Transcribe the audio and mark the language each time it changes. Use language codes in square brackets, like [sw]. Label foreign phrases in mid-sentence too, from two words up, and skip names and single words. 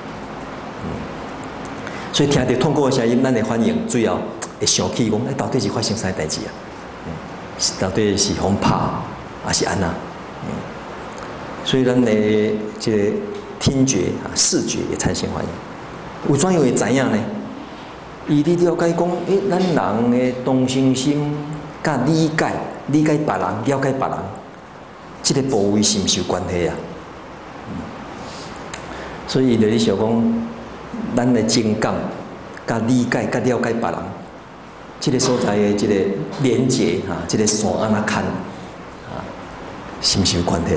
[nan] 所以听到痛苦的声音，咱的反应最后会想起讲，到底是发生啥代志啊？到底是互拍还是安那？所以咱的这个听觉啊、视觉也产生反应。有怎样会知影呢？伊咧了解讲，咱人的同情心、甲理解别人、了解别人，这个部位是毋是有关系啊？所以伊就咧想讲，咱的情感、甲理解、甲了解别人，这个所在的这个连接哈，这个线安那牵啊，是毋是有关系？